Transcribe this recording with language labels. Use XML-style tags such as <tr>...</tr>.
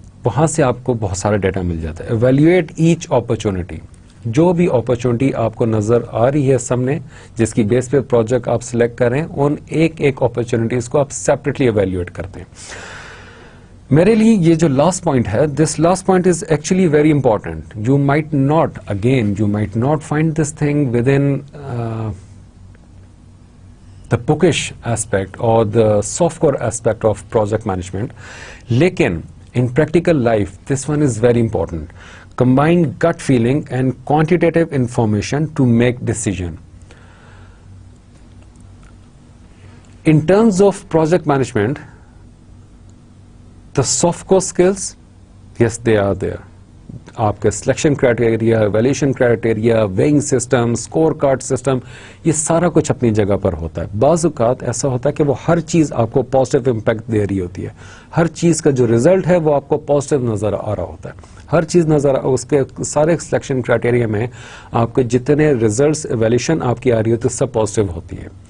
<ur>وہاں سے آپ کو بہت سارا ڈیٹا مل جاتا ہے.</ur> <en>evaluate each opportunity,</en> <ur>جو بھی اپرچونٹی آپ کو نظر آ رہی ہے سامنے جس کی بیس پہ پروجیکٹ آپ سلیکٹ کریں, ان ایک اپرچونٹیز کو آپ سیپریٹلی ایویلیویٹ کرتے ہیں. میرے لیے یہ جو لاسٹ پوائنٹ ہے,</ur> <en>This last point is actually very important. You might not find this thing with in the bookish aspect or the softcore aspect of project management, lekin in practical life this one is very important. Combine gut feeling and quantitative information to make decision. In terms of project management, the softcore skills, yes, they are there.</en> <ur>آپ کے selection criteria, evaluation criteria, weighing system, score card system, یہ سارا کچھ اپنی جگہ پر ہوتا ہے. بعض اوقات ایسا ہوتا ہے کہ وہ ہر چیز آپ کو پازیٹیو امپیکٹ دے رہی ہوتی ہے, ہر چیز کا جو ریزلٹ ہے وہ آپ کو پازیٹیو نظر آ رہا ہوتا ہے, ہر چیز اس کے سارے سلیکشن کرائٹیریا میں آپ کے جتنے ریزلٹس ایویلیویشن آپ کی آ رہی ہوتی ہے سب پازیٹیو ہوتی ہے.</ur>